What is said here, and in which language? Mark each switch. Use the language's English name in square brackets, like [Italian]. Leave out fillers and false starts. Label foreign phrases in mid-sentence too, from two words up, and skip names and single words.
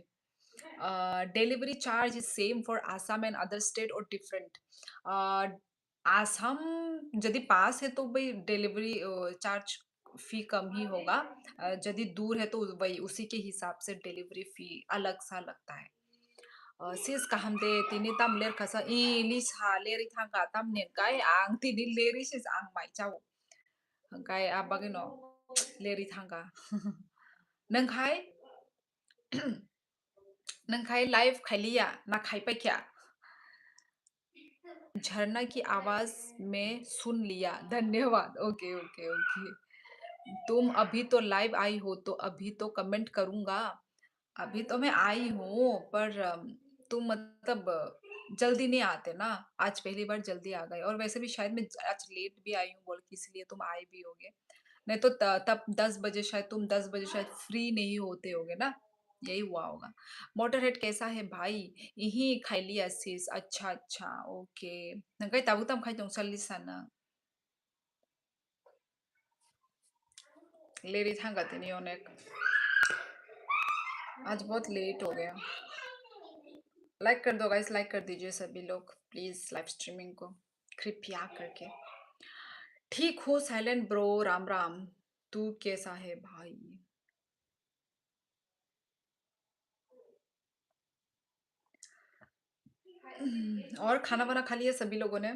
[English] delivery charge is same for Assam and other state और डिफरेंट? [Hindi] आसाम यदि पास है तो भाई [English] delivery charge fee [Hindi] कम ही होगा, यदि दूर है तो वही उसी के हिसाब से [English] delivery fee [Hindi] अलग सा लगता है। [Kok Borok] sis kahamde tini tam ler khasa I lisa leri thanga tam nen kai ang tini leri sis ang mai chau kai abagino leri thanga nang khai nang khai live khaliya na khai pa kya? [Hindi] झरना की आवाज में सुन लिया, धन्यवाद। [English] okay okay okay, [Hindi] तुम अभी तो लाइव आई हो तो अभी तो कमेंट करूंगा। अभी तो मैं आई हूँ पर तुम मतलब जल्दी नहीं आते ना, आज पहली बार जल्दी आ गए, और वैसे भी शायद मैं आज लेट भी आई हूँ बोल के इसलिए तुम आए भी होगे, नहीं तो तब 10 बजे शायद तुम 10 बजे शायद फ्री नहीं होते होगे ना, यही हुआ होगा। मोटरहेड कैसा है भाई? यही खाई लिया sis, अच्छा अच्छा ओके। [Kok Borok] नंगाई ताबू तम खाई तुम सल्ली सना लेरी थांगा तेनी ओनेक, [Hindi] आज बहुत लेट हो गया। लाइक कर दो गाइस, लाइक कर दीजिए सभी लोग प्लीज [English] live streaming [Hindi] को कृपया करके। ठीक हो साइलेंट ब्रो, राम राम, तू कैसा है भाई? और खाना वाना खा लिया सभी लोगों ने?